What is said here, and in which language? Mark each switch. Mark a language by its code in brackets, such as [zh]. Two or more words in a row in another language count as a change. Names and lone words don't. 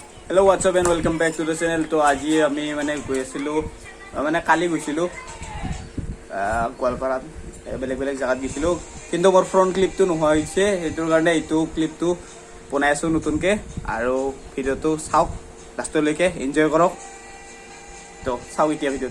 [en] Hello what's up and welcome back to the channel. [as] তো আজ আমি মানে গৈছিলো মানে কালি গৈছিলো গোৱালপাৰাত বেলেগ বেলেগ জায়গাত গৈছিলো কিন্তু মোৰ ফ্ৰন্ট ক্লিপটো নোহোৱা হৈছে হেতুৰ কাৰণে এইটো ক্লিপটো বনাইছো নতুনকে আৰু ভিডিওটো চাওক লাষ্টলৈকে এনজয় কৰক। তো চাওক এতিয়া ভিডিওটো।